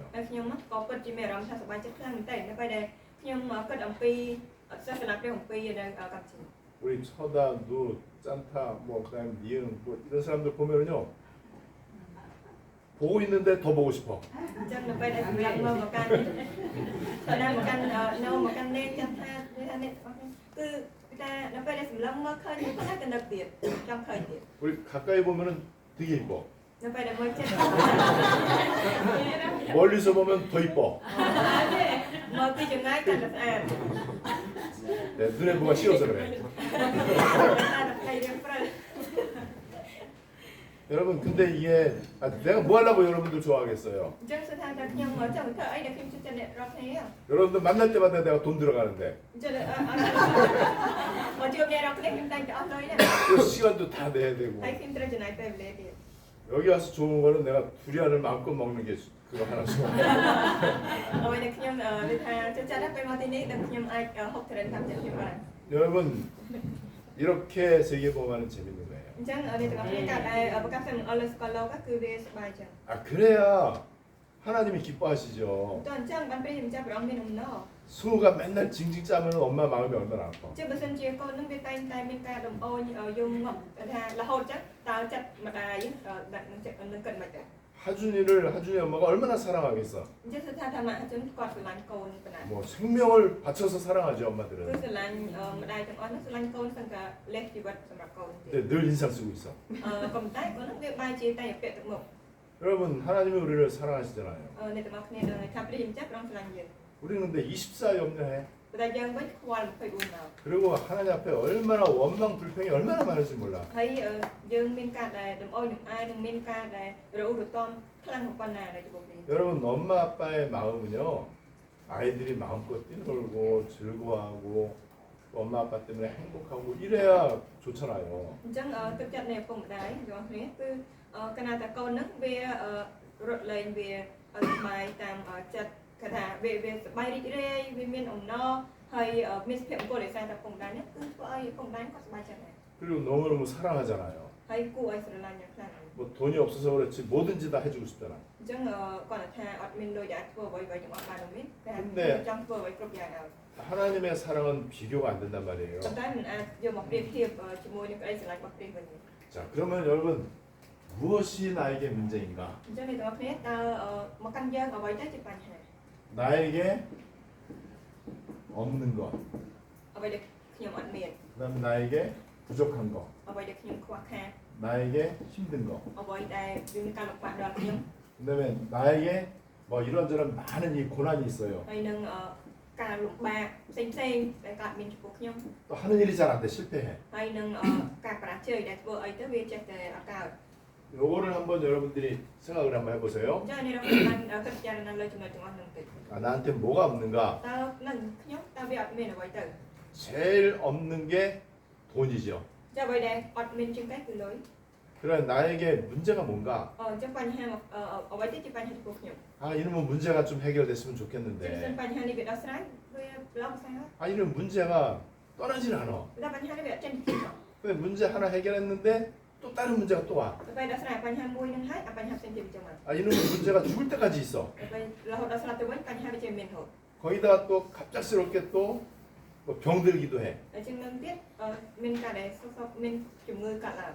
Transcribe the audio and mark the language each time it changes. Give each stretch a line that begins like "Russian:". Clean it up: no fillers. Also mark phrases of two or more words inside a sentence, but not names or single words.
Khmer: ហើយខ្ញុំក៏ពិតជាមានអារម្មណ៍ថាសប្បាយចិត្តខ្លាំងមែនទែននៅពេលដែលខ្ញុំគិតអំពីសាសនាព្រះអំពីនៅកម្ពុជា
Korean: 우리 처다, 누, 짠타, 뭐 그다음 니응, 뭐 이런 사람들 보면요, 보고 있는데 더 보고 싶어.
Khmer: អញ្ចឹងនៅពេលដែលសម្រាប់មកកាន់តាមមកកាន់នៅមកកាន់លេខចាំថាអ្នកគឺថានៅពេលដែលសម្លឹងមកឃើញគាត់ថាកណ្ដឹកទៀតចង់ឃើញទៀត
Korean: 우리 가까이 보면은 되게 이뻐.
Khmer: នៅពេលដែលមើលចិត្ត
Korean: 멀리서 보면 더 이뻐.
Khmer: មើលពីចម្ងាយកាន់តែស្អាត
Korean: 네, 눈에 뭐가 씌어서 그래.
Khmer: តែតែរៀងព្រឹក
Korean: 여러분, 근데 이게 내가 뭐 하려고 여러분들 좋아하겠어요.
Khmer: អញ្ចឹងគឺថាខ្ញុំចង់ធ្វើអីដែលខ្ញុំជឿចិត្តអ្នករាល់គ្នា
Korean: 여러분들 만날 때마다 내가 돈 들어가는데
Khmer: អញ្ចឹងមកជួបអ្នករាល់គ្នាខ្ញុំតែងតែអស់លុយណា
Korean: 그 시간도 다 내야 되고
Khmer: ហើយខ្ញុំត្រូវចំណាយពេលវេលាទៀត
Korean: 여기 와서 좋은 거는 내가 두리안을 마음껏 먹는 게 그거 하나 좋아.
Khmer: អ្វីដែលខ្ញុំនិយាយថាចូលចិត្តដល់ពេលមកទីនេះដែលខ្ញុំអាចហូបត្រេនតាមចិត្តខ្ញុំបាន
Korean: 여러분, 이렇게 세계 보험하는 재밌는 거예요.
Khmer: អញ្ចឹងអ្នកទាំងអស់គ្នាកើតដែលប្រកាសតាមអលស្កលលោកគឺវាសប្បាយចឹង
Korean: 아, 그래야 하나님이 기뻐하시죠.
Khmer: តើអញ្ចឹងបានព្រះជាម្ចាស់ព្រះអង្គមានអំណរ
Korean: 승우가 맨날 징징 짜면 엄마 마음이 얼마나 아파.
Khmer: ជាបើសិនជាកូននឹងវាតែងតែមានការដំអូនយំងប់ថារហូតចឹងតើចិត្តម្ដាយដាក់នឹងចិត្តនឹងគិតមិនដែរ
Korean: 하준이 엄마가 얼마나 사랑하겠어.
Khmer: អញ្ចឹងគឺថាធម្មជនគាត់ស្រឡាញ់កូនប៉ុណ្ណា
Korean: 뭐 생명을 바쳐서 사랑하죠
Khmer: គឺ
Korean: 엄마들은.
Khmer: ស្រឡាញ់ម្ដាយទាំងអស់នោះស្រឡាញ់កូនសឹងតែលេះជីវិតសម្រាប់កូនទៀត
Korean: 근데 늘 인상 쓰고 있어.
Khmer: ក៏ប៉ុន្តែកូននឹងវាបែរជាតែពាក្យទឹកមុខ
Korean: 여러분, 하나님이 우리를 사랑하시잖아요.
Khmer: អ្នកទាំងអស់គ្នានឹងថាព្រះជាម្ចាស់ព្រះអង្គស្រឡាញ់យើង
Korean: 우리는 근데 24 염려해.
Khmer: ប៉ុន្តែយើងវិញខ្វល់24ម៉ោង
Korean: 그리고 하나님 앞에 얼마나 원망 불평이 얼마나 많은지 몰라.
Khmer: ហើយយើងមានការដែលដំអោយនឹងអាយនឹងមានការដែលរអ៊ូរទាំខ្លាំងប៉ុណ្ណាដែលចំពោះនេះ
Korean: 여러분, 엄마 아빠의 마음은요, 아이들이 마음껏 뛰놀고 즐거워하고 또 엄마 아빠 때문에 행복하고 이래야 좋잖아요.
Khmer: អញ្ចឹងទឹកចិត្តនៃឪពុកម្ដាយទាំងអស់គ្នាគឺកាលណាតែកូននឹងវារត់លេងវាសប្បាយតាមចិត្តគេថាវាសប្បាយរីករាយវាមានអំណរហើយមានសុភមង្គលដោយសារតែឪពុកម្ដាយនេះគឺធ្វើឲ្យឪពុកម្ដាយគាត់សប្បាយចិត្តដែរ
Korean: 그리고 너무너무 사랑하잖아요.
Khmer: ហើយគួរឲ្យស្រឡាញ់យ៉ាងខ្លាំង
Korean: 뭐 돈이 없어서 그렇지 뭐든지 다 해주고 싶잖아.
Khmer: អញ្ចឹងគាត់ថាអត់មានលុយអាចធ្វើអ្វីៗទាំងអស់បាននោះទេតែចង់ធ្វើអ្វីគ្រប់យ៉ាងឲ្យ
Korean: 하나님의 사랑은 비교가 안 된단 말이에요.
Khmer: ប៉ុន្តែមិនអាចយកមកប្រៀបធៀបជាមួយនឹងក្តីស្រឡាញ់របស់ព្រះវិញទេ
Korean: 자, 그러면 여러분 무엇이 나에게 문제인가?
Khmer: អញ្ចឹងអ្នកទាំងអស់គ្នាតើមកកាន់យើងអ្វីទៅជាបញ្ហា
Korean: 나에게 없는 것,
Khmer: អ្វីដែលខ្ញុំអត់មាន
Korean: 그다음 나에게 부족한 거,
Khmer: អ្វីដែលខ្ញុំខ្វះខាត
Korean: 나에게 힘든 거,
Khmer: អ្វីដែលមានការលំបាកដល់ខ្ញុំ
Korean: 그다음에 나에게 뭐 이런저런 많은 이 고난이 있어요.
Khmer: ហើយនឹងការលំបាកផ្សេងៗដែលកើតមានចំពោះខ្ញុំ
Korean: 또 하는 일이 잘 안 돼, 실패해.
Khmer: ហើយនឹងការបរាជ័យដែលធ្វើអីទៅវាចេះតែអត់កើត
Korean: 요거를 한번 여러분들이 생각을 한번 해보세요.
Khmer: អញ្ចឹងនេះเราបានគិតពិចារណាលើចំណុចទាំងអស់ហ្នឹងតិច
Korean: 아, 나한테 뭐가 없는가?
Khmer: តើនឹងខ្ញុំតើវាអត់មានអ្វីទៅ
Korean: 제일 없는 게 돈이죠.
Khmer: ចាអ្វីដែលអត់មានជាងគេគឺលុយ
Korean: 그래 나에게 문제가 뭔가?
Khmer: អញ្ចឹងបញ្ហាអ្វីទៅជាបញ្ហាចំពោះខ្ញុំ
Korean: 아, 이러면 문제가 좀 해결됐으면
Khmer: ជាពិសេស
Korean: 좋겠는데.
Khmer: បញ្ហានេះវាដោះស្រាយវាឡងស្អាត
Korean: 아, 이런 문제가 떠나질 않아.
Khmer: តែបញ្ហានេះវាអត់ចេញពីខ្ញុំ
Korean: 근데 문제 하나 해결했는데 또 다른 문제가 또 와.
Khmer: ទៅពេលដោះស្រាយបញ្ហាមួយនឹងហើយអាបញ្ហាផ្សេងទៀតវាចូលមក
Korean: 아, 이러면 문제가 죽을 때까지 있어.
Khmer: ទៅពេលរហូតដល់ស្លាប់ទៅវិញបញ្ហាវាជាមានរហូត
Korean: 거기다가 또 갑작스럽게 또 뭐 병들기도 해.
Khmer: ហើយជាងនឹងទៀតមានការដែលសុខមានជំងឺកាត់ឡើង